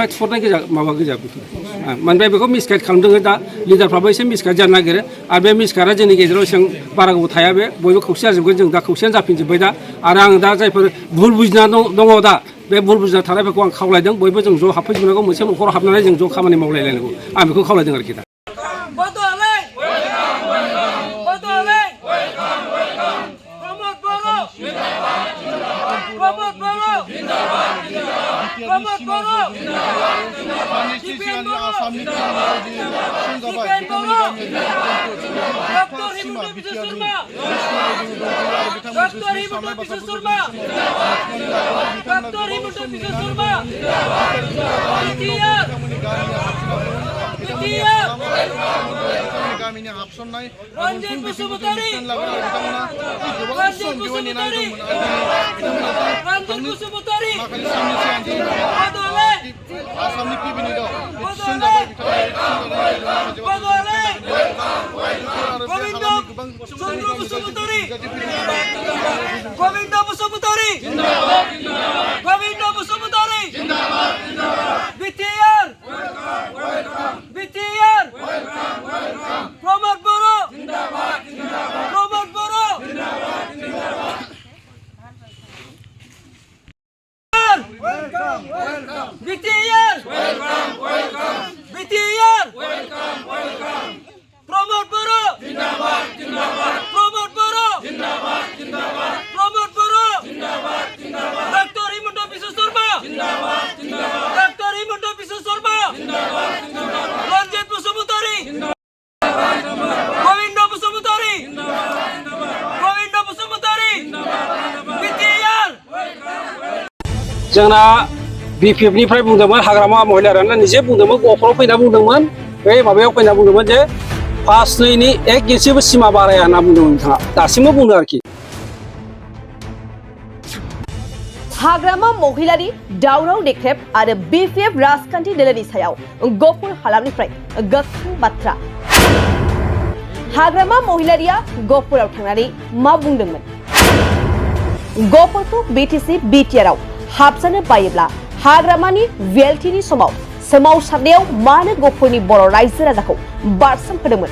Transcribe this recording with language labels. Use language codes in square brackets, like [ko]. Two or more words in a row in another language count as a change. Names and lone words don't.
[brx] थुहरनाय गोजा माबा गोजा बेफोर माने बेखौ मिसगाइड खालामदों दा लिडारफ्राबो एसे मिसगाइड जानो नागिरो आरो बे मिसगाइडआ जोंनि गेजेराव एसेबां बारा गोबाव थाया बे बयबो खौसे जाजोबगोन जों दा खौसेयानो जाफिनजोब्बाय दा आरो आं दा जायफोर भुल बुजिना दङ दा बे भुल बुजिना थानायफोरखौ आं खावलायदों बयबो जों ज' हाबफैजोबनांगौ मोनसे न'खराव हाबनानै जों ज' खामानि मावलायलायनांगौ आं बेखौ खावलायदों आरोखि दा প্রমোদ বড় প্রমোদ বড় आसामनि ডক্টর হিমন্ত বিশ্ব শর্মা ডক্টর হিমন্ত বিশ্ব শর্মা ডক্টর হিমন্ত বিশ্ব শর্মা বিটিআর বিটিআর गामिनि हाबसननाय रन्जित बसुमतारी रन्जित बसुमतारी रन्जित बसुमतारी बदले आसामनि पिबिनि दं बदले बदले गोविंद चंद्र बसुमतारी गोविंद बसुमतारी गोविंद बसुमतारी बिटिआर बिटिआर প্রমোদ বড় প্রমোদ বড় বিটিআর বিটিআর প্রমোদ বড় প্রমোদ বড় প্রমোদ বড় ডক্টর হিমন্ত বিশ্ব শর্মা ডক্টর হিমন্ত বিশ্ব শর্মা রঞ্জিত বসুমতারি গোবিন্দ বসুমতারি গোবিন্দ বসুমতারি বিটিআর जोंना बिपिएफनिफ्राय बुंदोंमोन हाग्रामा महिलारानो निजे बुंदोंमोन गफोराव फैना बुंदोंमोन बे माबायाव फैना बुंदोंमोन जे 5-2नि 1 इन्सिबो सिमा बाराया होनना बुंदोंमोन बिथाङा दासिमबो बुंदों आरोखि हाग्रामा महिलारि दावराव देख्रेब आरो बिपिएफ राजखान्थि दोलोनि सायाव गफुर हालामनिफ्राय गोख्रों बाथ्रा हाग्रामा महिलारिया गफुराव थांनानै मा बुंदोंमोन गफुरखौ बिटिसि बिटिआरआव हाबजानो बायोब्ला हाग्रामानि वेलथिनि समाव सोमावसारनायाव मानो गफुरनि बर' रायजो राजाखौ बारसोमहोदोंमोन